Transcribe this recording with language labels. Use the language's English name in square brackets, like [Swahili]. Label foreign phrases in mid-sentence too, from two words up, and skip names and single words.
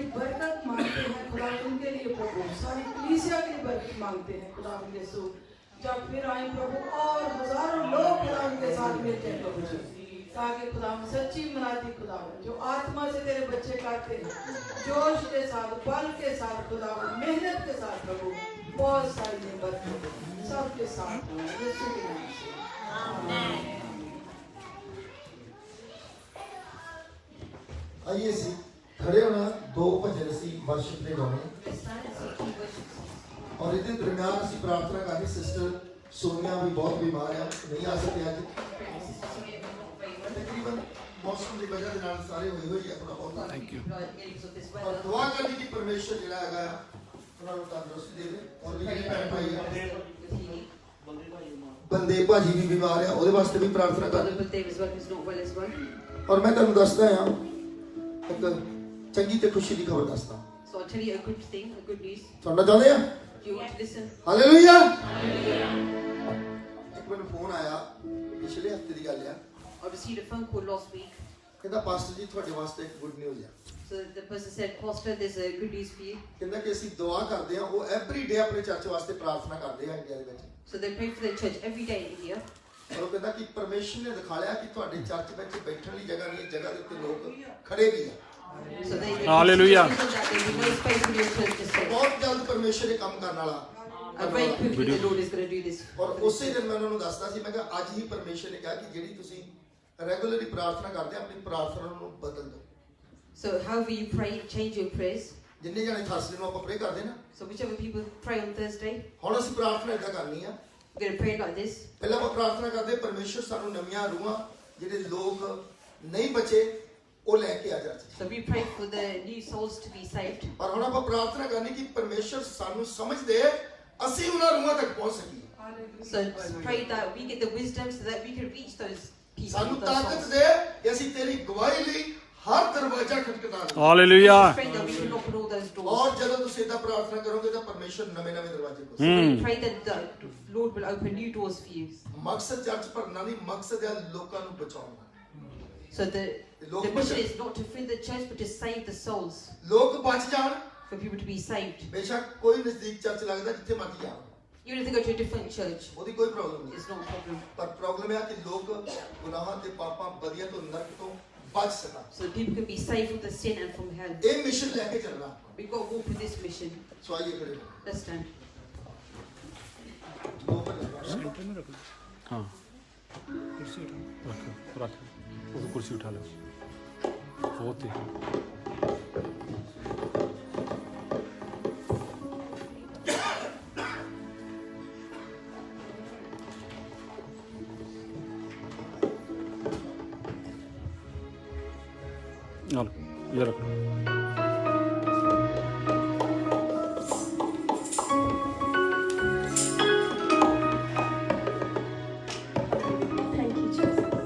[Hindi] बरकत मांगते हैं खुदा उनके लिए प्रभु सारी कलीसिया के लिए बरकत मांगते हैं खुदा यीशु जब फिर आए प्रभु और हजारों लोग खुदा उनके साथ मिलते हैं प्रभु जी ताकि खुदा सच्ची मनाती खुदा जो आत्मा से तेरे बच्चे करते हैं जोश के साथ बल के साथ खुदा मेहनत के साथ प्रभु बहुत सारी बरकत सबके साथ यीशु के नाम से आमीन। [Punjabi] ਆਈਏ ਸੀ ਖੜੇ ਹੋਣਾ ਦੋ ਭਜਨ ਸੀ ਵਰਸ਼ਿਪ ਦੇ ਗਾਣੇ [English] Let's stand and sing key worship. [Hindi] और इधर [Punjabi] ਦਰਮਿਆਨ ਸੀ ਪ੍ਰਾਰਥਨਾ ਕਰਨੀ [Hindi] सिस्टर सोनिया भी बहुत बीमार है नहीं आ सकते आज तकरीबन मौसम की वजह से [Punjabi] ਨਾਲ ਸਾਰੇ ਹੋਏ ਹੋਏ ਆਪਣਾ ਬਹੁਤ [English] Thank you. [Punjabi] ਔਰ ਦੁਆ ਕਰਨੀ ਕਿ ਪਰਮੇਸ਼ਰ ਜਿਹੜਾ ਹੈਗਾ ਉਹਨਾਂ ਨੂੰ ਤੰਦਰੁਸਤੀ ਦੇਵੇ ਔਰ ਵੀ ਜਿਹੜੀ ਭੈਣ ਭਾਈ ਆ ਬੰਦੇ ਭਾਜੀ ਵੀ ਬਿਮਾਰ ਆ ਉਹਦੇ ਵਾਸਤੇ ਵੀ ਪ੍ਰਾਰਥਨਾ ਕਰ ਔਰ ਮੈਂ ਤੁਹਾਨੂੰ ਦੱਸਦਾ ਆ ਇੱਕ ਚੰਗੀ ਤੇ ਖੁਸ਼ੀ ਦੀ ਖਬਰ ਦੱਸਦਾ [English] So I'll tell you a good thing, a good news. [Punjabi] ਸੁਣਨਾ ਚਾਹੁੰਦੇ ਆ [English] Do you want to listen? [Punjabi] ਹਾਲੇਲੂਇਆ ਇੱਕ ਮੈਨੂੰ ਫੋਨ ਆਇਆ ਪਿਛਲੇ ਹਫਤੇ ਦੀ ਗੱਲ ਆ [English] I received a phone call last week. [Punjabi] ਕਹਿੰਦਾ ਪਾਸਟਰ ਜੀ ਤੁਹਾਡੇ ਵਾਸਤੇ ਇੱਕ [English] good news [Punjabi] ਆ [English] So the person said, Pastor, there's a good news for you. [Punjabi] ਕਹਿੰਦਾ ਕਿ ਅਸੀਂ ਦੁਆ ਕਰਦੇ ਆ ਉਹ [English] every day [Punjabi] ਆਪਣੇ ਚਰਚ ਵਾਸਤੇ ਪ੍ਰਾਰਥਨਾ ਕਰਦੇ ਆ ਇੰਡੀਆ ਦੇ ਵਿੱਚ [English] So they pray for the church every day in India. [Punjabi] ਔਰ ਉਹ ਕਹਿੰਦਾ ਕਿ ਪਰਮੇਸ਼ਰ ਨੇ ਦਿਖਾ ਲਿਆ ਕਿ ਤੁਹਾਡੇ ਚਰਚ ਵਿੱਚ ਬੈਠਣ ਲਈ ਜਗ੍ਹਾ ਨਹੀਂ ਹੈ ਜਗ੍ਹਾ ਦੇ ਉੱਤੇ ਲੋਕ ਖੜੇ ਵੀ ਆ [English] So they Hallelujah. that there will be no space for your church to stay. [Punjabi] ਬਹੁਤ ਜਲਦ ਪਰਮੇਸ਼ਰ ਇਹ ਕੰਮ ਕਰਨ ਵਾਲਾ [English] Very quickly the Lord is going to do this. [Punjabi] ਔਰ ਉਸੇ ਦਿਨ ਮੈਂ ਉਹਨਾਂ ਨੂੰ ਦੱਸਦਾ ਸੀ ਮੈਂ ਕਿਹਾ ਅੱਜ ਹੀ ਪਰਮੇਸ਼ਰ ਨੇ ਕਿਹਾ ਕਿ ਜਿਹੜੀ ਤੁਸੀਂ ਰੈਗੂਲਰਲੀ ਪ੍ਰਾਰਥਨਾ ਕਰਦੇ ਆ ਆਪਣੀ ਪ੍ਰਾਰਥਨਾ ਨੂੰ ਬਦਲ ਦਿਓ [English] So however you pray, change your prayers. [Punjabi] ਜਿੰਨੇ ਜਾਣੇ ਥਰਸਡੇ ਨੂੰ ਆਪਾਂ ਪ੍ਰੇ ਕਰਦੇ ਨਾ [English] So whichever people pray on Thursday, [Punjabi] ਹੁਣ ਅਸੀਂ ਪ੍ਰਾਰਥਨਾ ਇਦਾਂ ਕਰਨੀ ਆ [English] we're going to pray like this. [Punjabi] ਪਹਿਲਾਂ ਆਪਾਂ ਪ੍ਰਾਰਥਨਾ ਕਰਦੇ ਪਰਮੇਸ਼ਰ ਸਾਨੂੰ ਨਵੀਆਂ ਰੂਹਾਂ ਜਿਹੜੇ ਲੋਕ ਨਹੀਂ ਬਚੇ ਉਹ ਲੈ ਕੇ ਆ ਚਰਚ [English] So we pray for the new souls to be saved. [Punjabi] ਪਰ ਹੁਣ ਆਪਾਂ ਪ੍ਰਾਰਥਨਾ ਕਰਨੀ ਕਿ ਪਰਮੇਸ਼ਰ ਸਾਨੂੰ ਸਮਝ ਦੇ ਅਸੀਂ ਉਹਨਾਂ ਰੂਹਾਂ ਤੱਕ ਪਹੁੰਚ ਸਕੀਏ [English] So pray that we get the wisdom so that we can reach those people. [Punjabi] ਸਾਨੂੰ [English] those [Punjabi] ਤਾਕਤ [English] souls. [Punjabi] ਦੇ ਕਿ ਅਸੀਂ ਤੇਰੀ ਗਵਾਹੀ ਲਈ ਹਰ ਦਰਵਾਜ਼ਾ ਖਟਖਟਾ ਲਈਏ ਹਾਲੇਲੂਇਆ [English] Pray that we can open all those doors. [Punjabi] ਔਰ ਜਦੋਂ ਤੁਸੀਂ ਇਦਾਂ ਪ੍ਰਾਰਥਨਾ ਕਰੋਗੇ ਤਾਂ ਪਰਮੇਸ਼ਰ ਨਵੇਂ-ਨਵੇਂ ਦਰਵਾਜ਼ੇ ਖੋਲ੍ਹੇਗਾ [English] So we pray that the Lord will open new doors for you. [Punjabi] ਮਕਸਦ ਚਰਚ ਭਰਨਾ ਨਹੀਂ ਮਕਸਦ ਹੈ ਲੋਕਾਂ ਨੂੰ ਬਚਾਉਣਾ [English] So the mission is not to fill the church but to save the souls. [Punjabi] ਲੋਕ ਬਚ ਜਾਣ [English] For people to be saved. [Punjabi] ਬੇਸ਼ੱਕ ਕੋਈ ਨਜ਼ਦੀਕ ਚਰਚ ਲੱਗਦਾ ਜਿੱਥੇ ਮਰਜ਼ੀ ਜਾਣ [English] Even if they go to a different church, [Punjabi] ਉਹਦੀ ਕੋਈ ਪ੍ਰੋਬਲਮ ਨਹੀਂ [English] it's not a problem. [Punjabi] ਪਰ ਪ੍ਰੋਬਲਮ ਇਹ ਹੈ ਕਿ ਲੋਕ ਗੁਨਾਹਾਂ ਤੇ ਪਾਪਾਂ ਬਦੀਆਂ ਤੋਂ ਨਰਕ ਤੋਂ ਬਚ ਸਕਣ [English] So people can be saved from the sin and from hell. [Punjabi] ਇਹ ਮਿਸ਼ਨ ਲੈ ਕੇ ਚੱਲਣਾ [English] We've got to walk with this mission. [Punjabi] ਸੋ ਆਈਏ ਖੜੇ ਹੋ [English] Let's stand. [Punjabi] ਦੋ ਭਜਨ ਗਾਣੇ। [Hindi] हाँ कुर्सी रख रख वो कुर्सी उठा लो बहुत ही ये रख [English] Thank you, Jesus.